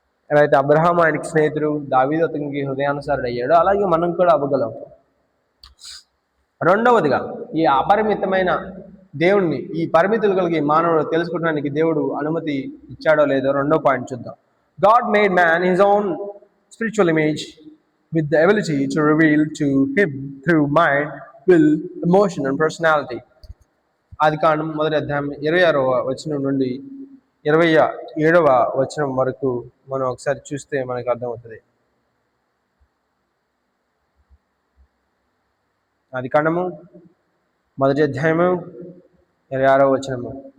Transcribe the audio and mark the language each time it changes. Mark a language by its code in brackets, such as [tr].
[te] ఎలా అయితే అబ్రహాం ఆయనకి స్నేహితుడు, దావీదు అతనికి హృదయానుసారుడు అయ్యాడో అలాగే మనం కూడా అవ్వగలం. రెండవదిగా, ఈ అపరిమితమైన దేవుణ్ణి, ఈ పరిమితులు కలిగి మానవుడు తెలుసుకోవడానికి దేవుడు అనుమతి ఇచ్చాడో లేదో రెండో పాయింట్ చూద్దాం. [en] God made man his own spiritual image with the ability to reveal to him through mind, will, emotion and personality. [te] ఆదికాండం 1వ అధ్యాయం 26వ వచనం నుండి 27వ వచనం వరకు మనం ఒకసారి చూస్తే మనకు అర్థమవుతుంది. ఆదికాండము 1వ అధ్యాయము 26వ వచనము.